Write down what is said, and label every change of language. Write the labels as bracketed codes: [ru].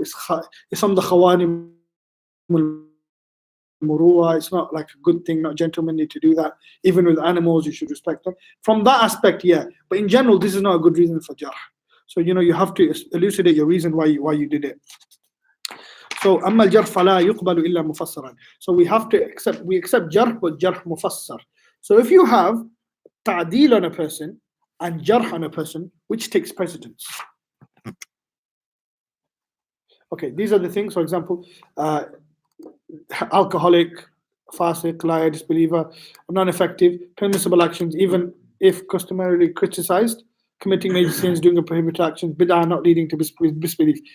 [en] It's on the khawanim murua. It's not like a good thing, not gentlemanly to do that. Even with animals, you should respect them. From that aspect, yeah. But in general, this is not a good reason for jarh. So you have to elucidate your reason why you did it. [ar] So أما الجرح فلا يقبل إلا مفسرا. [en] So we accept jarh, but jarh mufassar. So if you have Tadeel on a person and jarh on a person, which takes precedence? Okay, these are the things. For example, alcoholic, fasiq, liar, disbeliever, non-effective, permissible actions, even if customarily criticized, committing major sins, doing a prohibited action, bid'ah, not leading to disbelief.